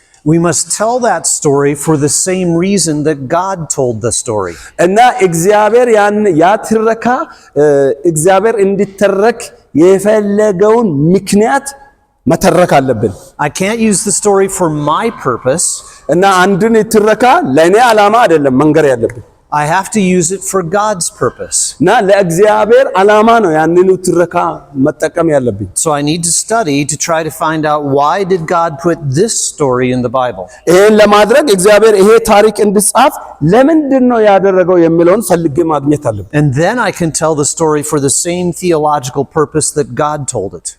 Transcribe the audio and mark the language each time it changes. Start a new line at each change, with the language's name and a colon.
English: we must tell that story for the same reason that God told the story.
Amharic: እና እግዚአብሔር ያ ትረካ እግዚአብሔር እንዲተረክ የፈለገውን ምክንያት መተረክ አለብን።
English: I can't use the story for my purpose.
Amharic: እና አንድን ትረካ ለኔ ዓላማ አይደለም መንገር ያለብን።
English: I have to use it for God's purpose.
Amharic: እና ለእግዚአብሔር ዓላማ ነው ያንኑ ትረካ መጠቀም ያለብን።
English: So I need to study to try to find out why did God put this story in the Bible.
Amharic: ይሄን ለማድረግ እግዚአብሔር ይሄ ታሪክ እንዲጻፍ ለምንድን ነው ያደረገው የሚለውን ፈልጌ ማግኘት አለብን።
English: And then I can tell the story for the same theological purpose that God told it.